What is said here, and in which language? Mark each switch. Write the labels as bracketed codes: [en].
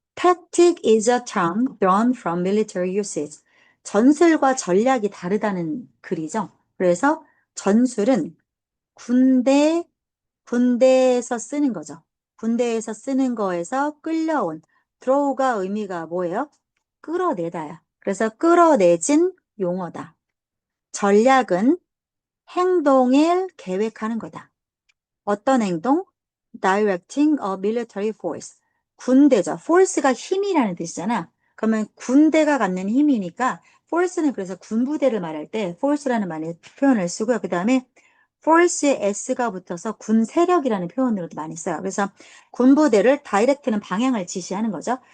[en] Tactic is a term drawn from military usage. [ko] 전술과 전략이 다르다는 글이죠. 그래서 전술은 군대, 군대에서 쓰는 거죠. 군대에서 쓰는 거에서 끌려온 draw가 의미가 뭐예요? 끌어내다야. 그래서 끌어내진 용어다. 전략은 행동을 계획하는 거다. 어떤 행동? [en] Directing a military force. [ko] 군대죠. force가 힘이라는 뜻이잖아. 그러면 군대가 갖는 힘이니까 force는 그래서 군부대를 말할 때 force라는 말의 표현을 쓰고요. 그 다음에 force에 s가 붙어서 군 세력이라는 표현으로도 많이 써요. 그래서 군부대를 direct는 방향을 지시하는 거죠.